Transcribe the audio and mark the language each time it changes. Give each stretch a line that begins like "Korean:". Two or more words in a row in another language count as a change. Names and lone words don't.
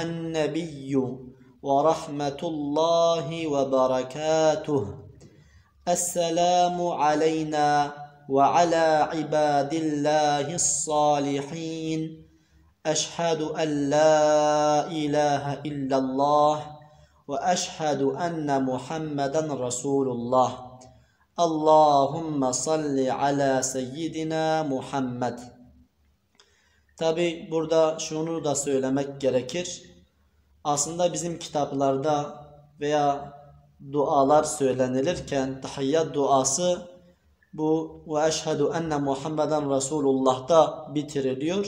Arabic: النبي ورحمة الله وبركاته السلام علينا وعلى عباد الله الصالحين أشهد أن لا إله إلا الله وأشهد أن محمدا رسول الله اللهم صل على سيدنا محمد.
Turkish: Tabi burada şunu da söylemek gerekir. Aslında bizim kitaplarda veya dualar söylenilirken tahiyyat duası bu ve
Arabic: أشهد أن محمدا رسول الله'ta
Turkish: bitiriliyor.